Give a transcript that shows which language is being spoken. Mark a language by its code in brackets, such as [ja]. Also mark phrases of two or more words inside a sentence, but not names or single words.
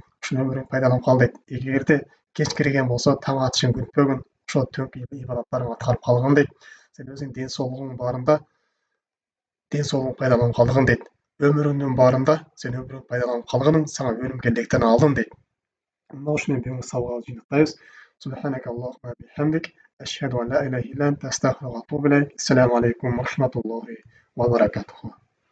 [ky] Ушул өмүрүңдү пайдаланып кал дейт. Эгерде кеч кирген болсо, таң атышын күтпөгүн, ошо түнкү ибадаттарыңды аткарып калгын дейт. Сен өзүңдүн ден соолугуңдун баарында ден соолугуңду пайдаланып калгын дейт. Өмүрүңдүн баарында сен өмүрүңдү пайдаланып калгының сага өлүм келбектен алдын дейт. Мына ушу менен бүгүнкү сабагыбызды жыйынтыктайбыз. [ar] سبحانك اللهم وبحمدك أشهد أن لا إله إلا أنت أستغفرك وأتوب إليك. السلام عليكم ورحمة الله وبركاته.